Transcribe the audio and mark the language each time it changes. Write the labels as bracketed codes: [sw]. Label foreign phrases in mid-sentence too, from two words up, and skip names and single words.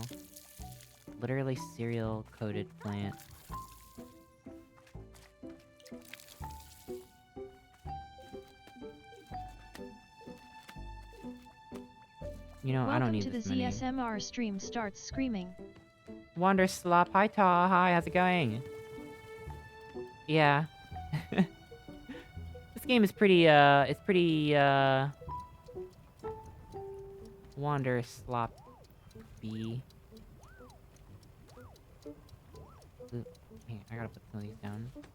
[en] Literally cereal-coated plant. You know, I don't need this many. Welcome to the ZSMR stream starts screaming. Wanderstop, hi Ta, hi, how's it going? Yeah. This game is pretty, it's pretty, Wanderstop B. Hey, I gotta put some of these down.